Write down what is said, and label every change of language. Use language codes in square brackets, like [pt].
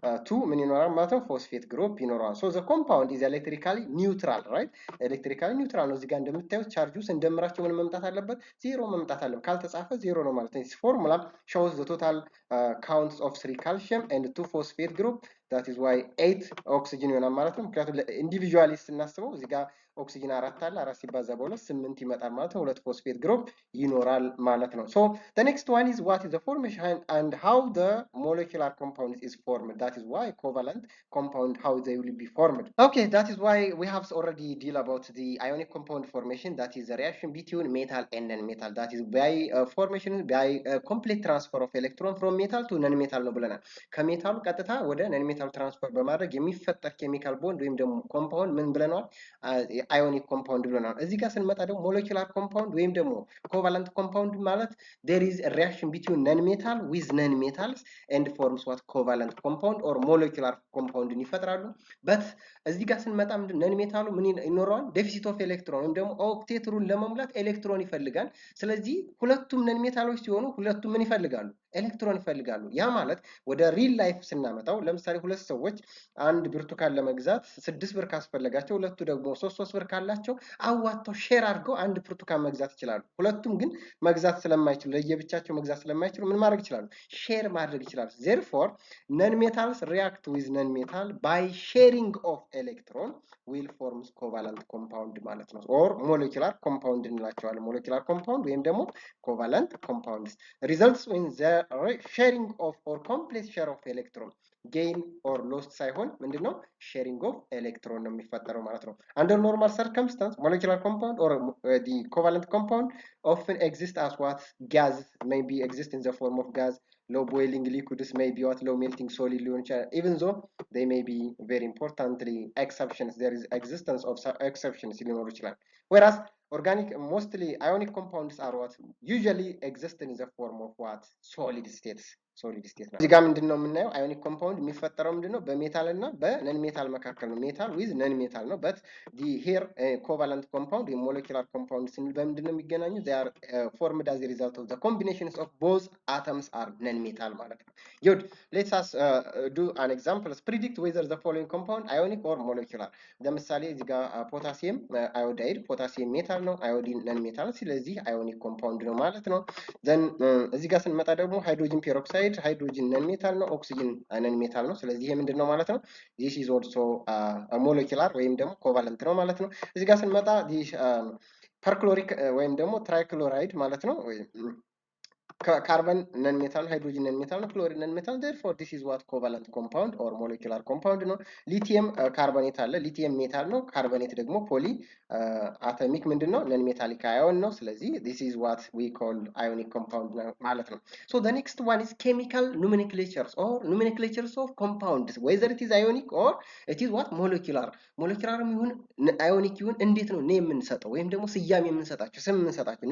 [en] 2 [am] ምን ይኖራል ማለት ነው [en] phosphate group ይኖራል so the compound is electrically neutral right electrically neutral [am] ነው እዚህ ጋር እንደምታዩት ቻርጁ እንደምራቸው ምን መምጣት አለበት 0 መምጣት አለበት ካልተጻፈ 0 ነው ማለት ነው [en] this formula shows the total counts of 3 calcium and 2 phosphate group that is why [am] 8 ኦክሲጅን ይሆናል ማለት ነው። ምክንያቱም ኢንዲቪጁዋሊ ስናስበው እዚህ ጋር ኦክሲጅን 4 አለ 4 ሲባዛ በ2 8 ይመጣል ማለት ነው። ሁለት ፎስፌት ግሩፕ ይኖራል ማለት ነው። [en] so the next one is what is the formation and how the molecular compound is formed. That is why covalent compound, how they will be formed. Okay, that is why we have already deal about the ionic compound formation. That is the reaction between metal and non-metal. That is by formation by complete transfer of electron from metal to non-metal [am] ነው ብለናል። ከሜታሉ ቀጥታ ወደ non-metal ትራንስፈር በማድረግ የሚፈጠር ኬሚካል ቦንድ ወይም ደግሞ ኮምፓውንድ ምን ብለናል? አዮኒክ ኮምፓውንድ ብለናል። እዚህ ጋር ስንመጣ ደግሞ ሞለኪላር ኮምፓውንድ ወይም ደግሞ ኮቫለንት ኮምፓውንድ ማለት [en] there is a reaction between non-metal with non-metals and forms what covalent compound or molecular compound [am] ይፈጥራሉ። but እዚህ ጋር ስንመጣ ምንድን ነን ሜታሉ ምን ይኖረዋል? ዴፊሲት ኦፍ ኤሌክትሮን ወይም ደግሞ ኦክቴት ሩል ለመሙላት ኤሌክትሮን ይፈልጋል። ስለዚህ ሁለቱም ነን ሜታሎች ሲሆኑ ሁለቱም ምን ይፈልጋሉ? ኤሌክትሮን ይፈልጋሉ። ያ ማለት ወደ ሪል ላይፍ ስናመጣው ለምሳሌ ሁለት ሰዎች አንድ ብርቱካን ለመግዛት 6 ብር ካስፈለጋቸው ሁለቱ ደግሞ 3 ብር ካላቸው አዋጥተው ሼር አድርገው አንድ ብርቱካን መግዛት ይችላሉ። ሁለቱም ግን መግዛት ስለማይችሉ ለየብቻቸው መግዛት ስለማይችሉ ምን ማድረግ ይችላሉ? ሼር ማድረግ ይችላሉ። [en] therefore non metals react with non metal by sharing of electron will form covalent compound ማለት ነው or molecular compound [am] እንላቸዋለን። [en] molecular compound ወይም ደግሞ covalent compounds results in the sharing of or complete share of electron gain or lost [am] ሳይሆን ምንድነው [en] sharing of electron [am] ነው የሚፈጠረው ማለት ነው። [en] under normal circumstance molecular compound or the covalent compound often exist as what gas may be exist in the form of gas, low boiling liquids, may be what low melting solid [am] ሊሆን ይችላል። [en] even though they may be very importantly exceptions, there is existence of exceptions [am] ሊኖሩ ይችላል። [en] whereas organic mostly ionic compounds are what usually exist in the form of what solid states [am] ነው። እዚህ ጋር ምንድነው የምናየው? አዮኒክ ኮምፓውንድ የሚፈጠረው ምንድነው? በሜታል እና በነን ሜታል መካከል ነው። ሜታል ዊዝ ነን ሜታል ነው። በት ዲ ሄር ኮቫለንት ኮምፓውንድ ሞለኪላር ኮምፓውንድ ስንል በምንድነው የሚገናኙ? [en] they are formed as a result of the combinations of both atoms are non metal [am] ማለት ነው። [en] good, let us do an example. predict whether the following compound ionic or molecular. [am] ለምሳሌ እዚህ ጋር ፖታሲየም አዮዳይድ ፖታሲየም ሜታል ነው፣ አዮዲን ነን ሜታል፣ ስለዚህ አዮኒክ ኮምፓውንድ ነው ማለት ነው። then እዚህ ጋር ስንመጣ ደግሞ ሃይድሮጅን ፔሮክሳይድ ሃይድሮጅን ነን ሜታል ነው፣ ኦክሲጅን ነን ሜታል ነው። ስለዚህ ይሄ ምንድነው ማለት ነው? [en] this is also molecular [am] ወይም ደግሞ ኮቫለንት ነው ማለት ነው። እዚህ ጋር ስንመጣ this ፐርክሎሪክ ወይም ደግሞ ትራይክሎራይድ ማለት ነው። [en] carbon non-metal, hydrogen non-metal, chlorine non-metal. Therefore, this is what covalent compound or molecular compound [am] ነው። ሊቲየም ካርቦኔት አለ። ሊቲየም ሜታል ነው። ካርቦኔት ደግሞ ፖሊ አቶሚክ ምንድነው? ነን ሜታሊክ አዮን ነው። ስለዚህ [en] this is what we call ionic compound [am] ማለት ነው። [en] so the next one is chemical nomenclatures or nomenclatures of compounds, whether it is ionic or it is what molecular [am] ይሁን ionic ይሁን እንዴት ነው ኔም የምንሰጠው ወይም ደግሞ ስያሜ የምንሰጣቸው ስም የምንሰጣቸው?